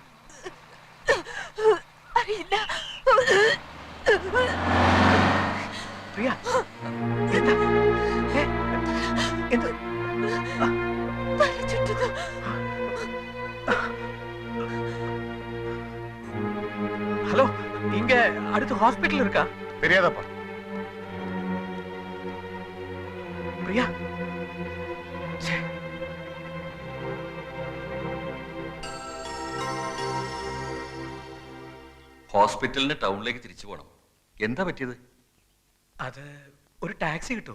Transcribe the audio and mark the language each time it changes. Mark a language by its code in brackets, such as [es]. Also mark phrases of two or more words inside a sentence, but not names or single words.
[ml] അറിയില്ല. പ്രിയ, എന്താ? എന്ത്? [ta] ஹலோ, இங்க அடுத்து ஹாஸ்பிடல் இருக்கா? தெரியாதப்பா. [ml] പ്രിയ ഹോസ്പിറ്റലിന് ടൗണിലേക്ക് തിരിച്ചു പോകണം. എന്താ പറ്റിയത്? അത് ഒരു ടാക്സി കിട്ടൂ?